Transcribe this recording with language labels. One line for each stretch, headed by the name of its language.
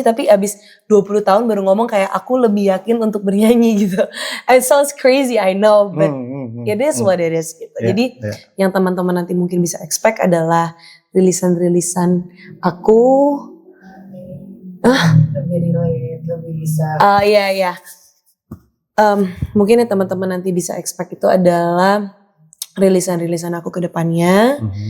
Indonesian: Tapi abis 20 tahun baru ngomong kayak aku lebih yakin untuk bernyanyi gitu.
English: It sounds crazy, I know, but it is what it is gitu.
Indonesian: Jadi yang teman-teman nanti mungkin bisa expect adalah rilisan-rilisan aku. Lebih relate, lebih bisa. Iya. Mungkin yang teman-teman nanti bisa expect itu adalah rilisan-rilisan aku ke depannya.